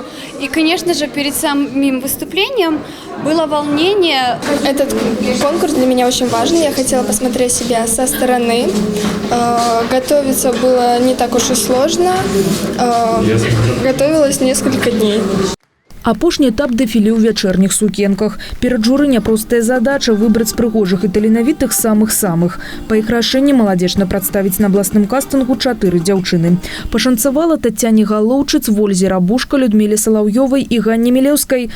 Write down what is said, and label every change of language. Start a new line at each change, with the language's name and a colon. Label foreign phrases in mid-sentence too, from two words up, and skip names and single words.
Russian: И, конечно же, перед самим выступлением было волнение. Этот конкурс для меня очень важный. Я хотела посмотреть себя со стороны. Готовиться было не так уж и сложно. Готовилась несколько дней.
Belarusian: Апошні этап дэфіле ў вячэрніх сукенках. Перад журы няпростая задача выбраць прыгожых і таленавітых самых-самых. Па іх рашэнні маладзечна прадставіць на абласным кастынгу 4 дзяўчыны. Пашанцавала Тацяне Галоўчыц, Вользе Рабушка, Людміле Салаўёвай і Ганне Мілеўскай.